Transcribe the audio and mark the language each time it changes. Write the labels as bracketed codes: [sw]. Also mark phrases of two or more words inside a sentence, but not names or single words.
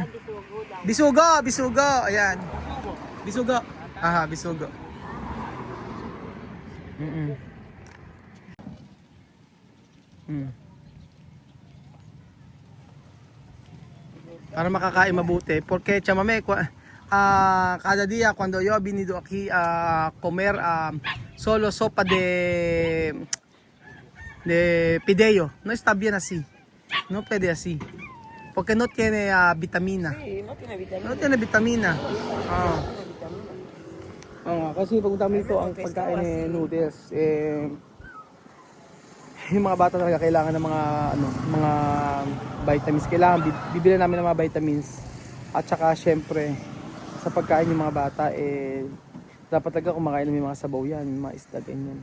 [tl] Ay, bisugo daw. Bisugo. Ayan. Bisugo. Aha, bisugo. Para makakain mabuti. [es] Porque chamame, cada día cuando yo he venido aquí a comer solo sopa de pideo, no está bien así. No puede así. Porque no tiene vitamina. Sí, no tiene vitamina. No tiene vitamina. [tl] Kasi pag dami ito ang pagkain ni noodles, yung mga bata talaga kailangan ng mga vitamins. Kailangan bibili namin ng mga vitamins. At saka syempre sa pagkain ng mga bata dapat talaga kumakain ng mga sabaw yan, mga isda ganyan.